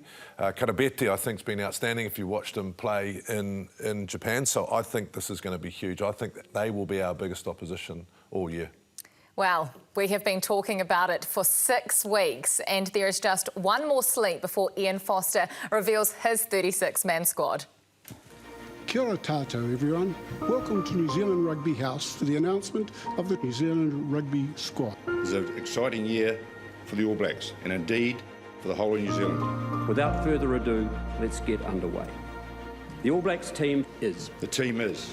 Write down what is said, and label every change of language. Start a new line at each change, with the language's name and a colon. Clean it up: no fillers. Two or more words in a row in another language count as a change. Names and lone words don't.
English: Karabete, I think, has been outstanding if you watched him play in Japan. So I think this is going to be huge. I think that they will be our biggest opposition all year. Well, we have been talking about it for 6 weeks, and there is just one more sleep before Ian Foster reveals his 36-man squad.
Māori: Kia ora tātou,
English: everyone. Welcome to New Zealand Rugby House for the announcement of the New Zealand Rugby squad. It's an exciting year for the All Blacks, and indeed for the whole of New Zealand. Without further ado, let's get underway. The All Blacks team is... The team is...